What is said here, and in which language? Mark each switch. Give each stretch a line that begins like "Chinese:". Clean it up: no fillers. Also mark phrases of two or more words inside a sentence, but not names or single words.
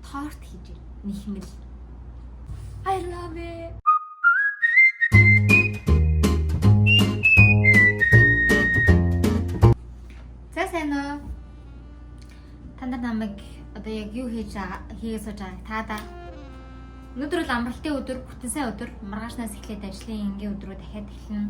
Mongolian: торт хийж нэхмэл.
English: I love it.
Mongolian: За сайн уу? Та нар намайг одоо яг юу хийгээ сууж байгааг таадаа. Өнөөдөр бол амралтын өдөр, бүтэн сайн өдөр. Маргаашнаас эхлээд ажлын энгийн өдрөө дахиад эхэлнэ.